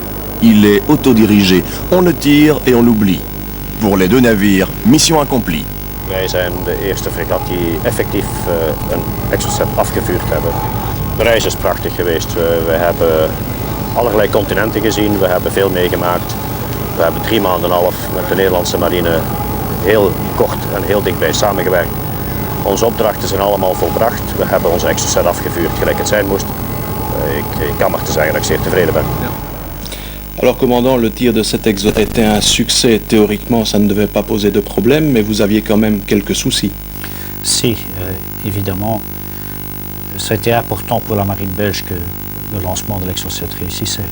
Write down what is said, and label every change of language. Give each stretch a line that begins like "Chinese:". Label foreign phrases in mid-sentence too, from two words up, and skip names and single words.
French: Il est autodirigé, on le tire et on l'oublie. Pour les 2 navires, mission accomplie.
Dutch: Wij zijn de eerste fregat die effectief een exocet afgevuurd hebben. De reis is prachtig geweest. We hebben allerlei continenten gezien, we hebben veel meegemaakt. We hebben 3,5 maanden met de Nederlandse marine heel kort en heel dichtbij samengewerkt. Onze opdrachten zijn allemaal volbracht. We hebben onze exocet afgevuurd gelijk het zijn moest. Ik kan maar te zeggen dat ik zeer tevreden ben.
French: Alors, commandant, le tir de cet exocet était un succès. Théoriquement, ça ne devait pas poser de problème, mais vous aviez quand même quelques soucis. Si, évidemment, ça a été important pour la marine belge que le lancement de l'exocet réussissait.